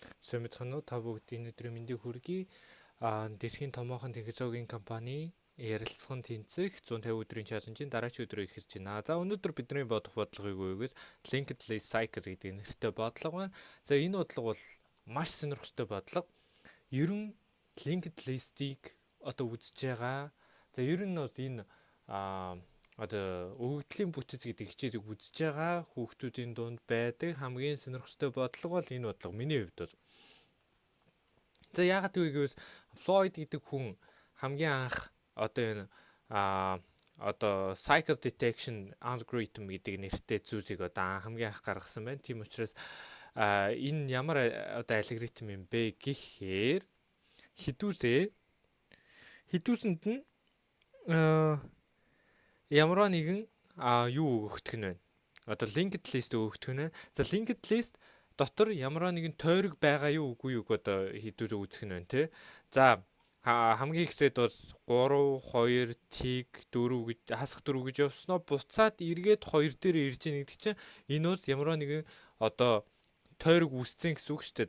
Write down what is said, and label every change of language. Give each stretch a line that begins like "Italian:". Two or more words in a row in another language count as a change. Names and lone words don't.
Mongolian: сайн байна уу? Та бүгдийн өдрийн мэндийг хүргэе. Дэлхийн томоохон технологийн компани ярилцсан тэнцэх 150 өдрийн чаленжийн дараач өдрөө эхэлж байна. За өнөөдөр бидний бодох бодлогыг үгээд
English: linked list cycle
Mongolian: гэдэг нэртэй бодлого байна. За энэ бодлого бол маш сонирхолтой бодлого. Ер нь
English: linked list-
Mongolian: ийг одоо үзэж байгаа. За ер нь бол энэ одоо өгөгдлийн бүтэц гэдэг хичээлийг үзэж байгаа хүүхдүүдийн дунд байдаг хамгийн сонирхолтой бодлого бол энэ бодлого миний хувьд бол. За яагаад вэ гэвэл Флойд гэдэг хүн хамгийн анх одоо энэ одоо
English: cycle detection algorithm
Mongolian: гэдэг нэртэй зүйлийг одоо хамгийн анх гаргасан байна. Тийм учраас энэ ямар одоо алгоритм юм бэ гэхээр хідүүсэнд нь ямар нэгэн юу өгөгдөх нь байна. Одоо
English: linked list
Mongolian: өгөгдөх нь. За
English: linked list
Mongolian: дотор ямар нэгэн тойрог байгаа юу үгүй юу одоо хідүүрээ үзэх нь байна тий. За хамгийн ихсээд бол 3 2 тэг 4 гэж хасах 4 гэж явсноо буцаад эргээд 2 дээр ирж ийн гэдэг чинь энэ бол ямар нэгэн одоо тойрог үүсцэн гэсэн үг шүү дээ.